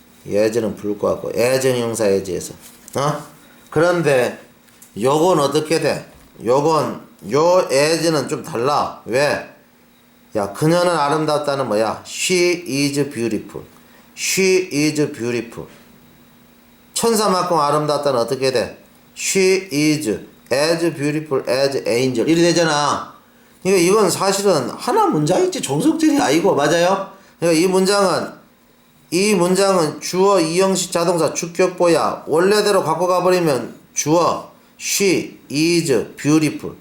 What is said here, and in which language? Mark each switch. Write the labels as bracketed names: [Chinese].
[Korean] 이 as는 불과고. as 형용사 as에서. 그런데 요건 어떻게 돼? 요건 요 as는 좀 달라. 왜? 야 그녀는 아름답다는 뭐야? [English] She is beautiful. She is beautiful. [Korean] 천사만큼 아름답다는 어떻게 돼? [English] She is as beautiful as angel. [Korean] 이리 되잖아. 그러니까 이건 사실은 하나 문장이지 종속절이 아니고 맞아요? 그러니까 이 문장은 주어 이형식 자동사 주격보야. 원래대로 갖고 가버리면 주어 [English] she is beautiful.